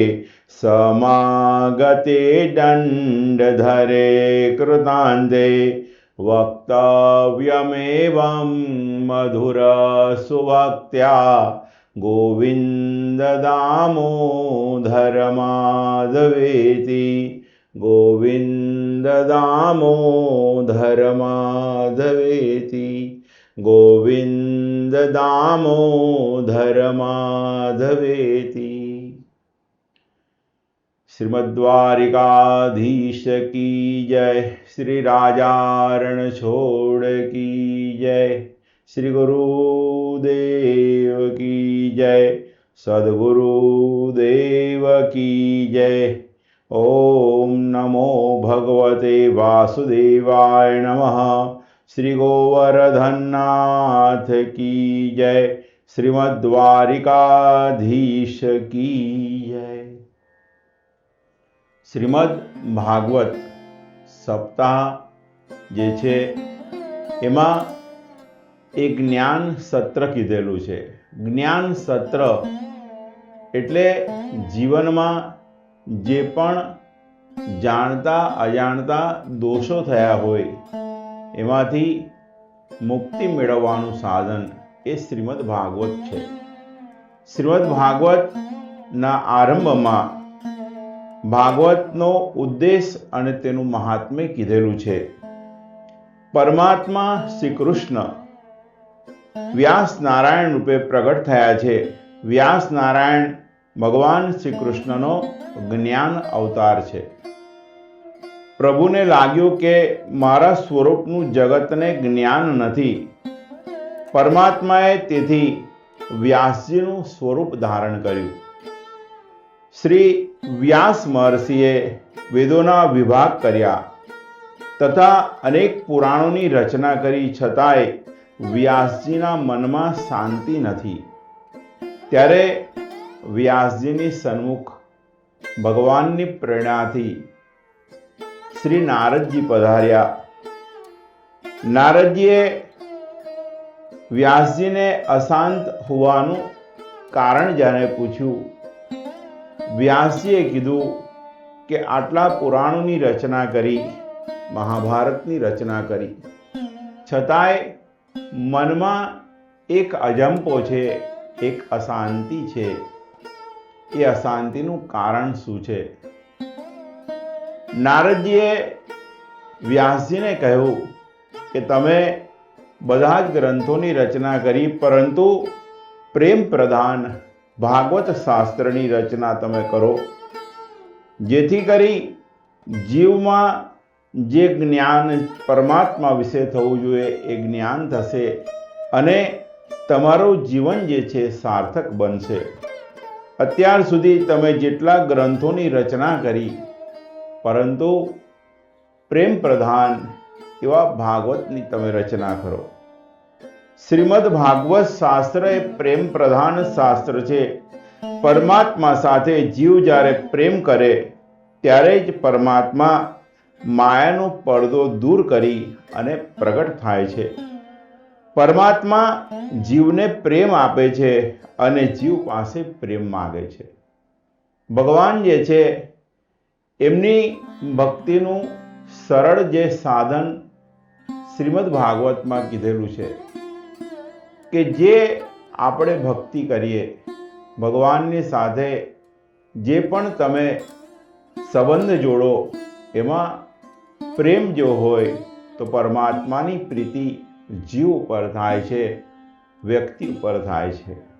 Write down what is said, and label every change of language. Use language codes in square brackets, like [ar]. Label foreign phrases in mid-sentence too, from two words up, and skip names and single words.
[sa] समागते दण्डधरे कृतान्ते वक्तव्यमेवं मधुरसुभक्त्या गोविन्द दामोदर माधवेति गोविन्द दामोदर माधवेति गोविन्द दामोदर माधवेति। [hi] श्रीमद्वारिकाधीश की जय, श्री राजारण छोड़ की जय, श्री गुरुदेव की जय, सद्गुरुदेव की जय। [sa] ओम नमो भगवते वासुदेवाय नमः। [hi] श्री गोवर्धननाथ की जय, श्रीमद्वारिकाधीश की जय। [gu] શ્રીમદ ભાગવત સપ્તાહ જે છે એમાં એક જ્ઞાન સત્ર કીધેલું છે। જ્ઞાન સત્ર એટલે જીવનમાં જે પણ જાણતા અજાણતા દોષો થયા હોય એમાંથી મુક્તિ મેળવવાનું સાધન એ શ્રીમદ ભાગવત છે। શ્રીમદ ભાગવત ના આરંભમાં ભાગવતનો ઉદ્દેશ્ય અને તેનું મહાત્મ્ય કીધેલું છે। પરમાત્મા શ્રી કૃષ્ણ વ્યાસ નારાયણ રૂપે પ્રગટ થયા છે। વ્યાસ નારાયણ ભગવાન શ્રી કૃષ્ણનો જ્ઞાન અવતાર છે। પ્રભુને લાગ્યું કે મારા સ્વરૂપનું જગતને જ્ઞાન નથી। પરમાત્માએ તેથી વ્યાસજીનું સ્વરૂપ ધારણ કર્યું। શ્રી વ્યાસ મહર્ષિએ વેદોના વિભાગ કર્યા તથા અનેક પુરાણોની રચના કરી છતાંય વ્યાસજીના મનમા શાંતિ નથી। ત્યારે વ્યાસજીની સન્મુખ ભગવાનની પ્રેરણાથી શ્રી નારદજી પધાર્યા। નારદજીએ વ્યાસજીને અશાંત હોવાનું કારણ જાણે પૂછ્યું। વ્યાસજીએ કીધું કે આટલા પુરાણોની રચના કરી, મહાભારતની રચના કરી છતાંય મનમા એક અજંપો છે, એક અશાંતિ છે। એ અશાંતિનું કારણ શું છે? નારદજીએ વ્યાસજીને કહ્યું કે તમે બધા જ ગ્રંથોની રચના કરી પરંતુ પ્રેમ પ્રધાન ભાગવત શાસ્ત્રની રચના તમે કરો, જેથી કરી જીવમાં જે જ્ઞાન પરમાત્મા વિષે થવું જોઈએ એ જ્ઞાન થશે અને તમારું જીવન જે છે સાર્થક બનશે। અત્યાર સુધી તમે જેટલા ગ્રંથોની રચના કરી પરંતુ પ્રેમ પ્રધાન એવા ભાગવતની તમે રચના કરો। શ્રીમદ ભાગવત શાસ્ત્ર એ પ્રેમ પ્રધાન શાસ્ત્ર છે। પરમાત્મા સાથે જીવ જ્યારે પ્રેમ કરે ત્યારે જ પરમાત્મા માયાનો પર્દો દૂર કરી અને પ્રગટ થાય છે। પરમાત્મા જીવને પ્રેમ આપે છે અને જીવ પાસે પ્રેમ માંગે છે। ભગવાન જે છે એમની ભક્તિનું સરળ જે સાધન શ્રીમદ ભાગવત में કીધેલું છે કે જે આપણે ભક્તિ કરીએ ભગવાનની સાથે જે પણ તમે સંબંધ જોડો એમાં પ્રેમ જો હોય તો પરમાત્માની પ્રીતિ જીવ પર થાય છે, વ્યક્તિ પર થાય છે।